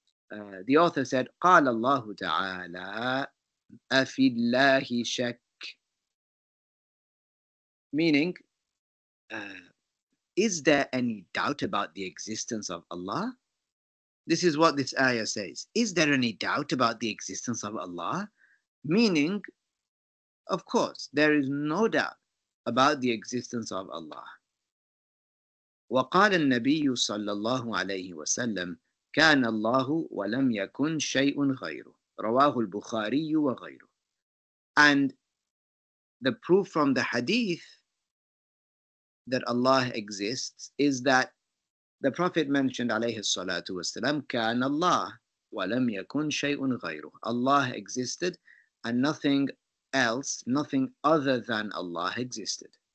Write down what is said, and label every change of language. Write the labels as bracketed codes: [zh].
[en] The author said, [ar] قال الله تعالى أفي الله شك. [en] Meaning, is there any doubt about the existence of Allah? This is what this ayah says. Is there any doubt about the existence of Allah? Meaning, of course, there is no doubt about the existence of Allah. [ar] وقال النبي صلى الله عليه وسلم كان الله ولم يكن شيء غيره رواه البخاري وغيره. [en] And the proof from the hadith that Allah exists is that the Prophet mentioned [ar] عليه الصلاة والسلام كان الله ولم يكن شيء غيره. [en] Allah existed and nothing else, nothing other than Allah existed.